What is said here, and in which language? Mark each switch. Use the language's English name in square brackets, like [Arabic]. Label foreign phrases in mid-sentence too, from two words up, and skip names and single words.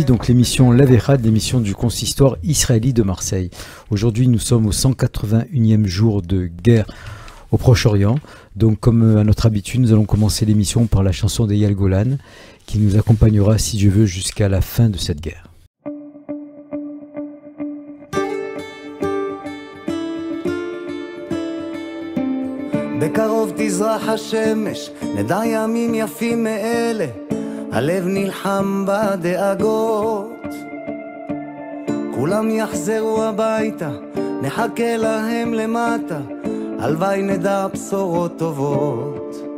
[French] Donc l'émission La Vérade, l'émission du consistoire israélite de Marseille. Aujourd'hui nous sommes au 181e jour de guerre au Proche-Orient. Donc comme à notre habitude, nous allons commencer l'émission par la chanson d'Eyal Golan qui nous accompagnera si Dieu veut jusqu'à la fin de cette guerre. [Hebrew] בקרוב תזרח השמש, נדע ימים יפים מאלה, הלב נלחם בדאגות. כולם יחזרו הביתה, נחכה להם למטה, הלוואי נדע בשורות טובות.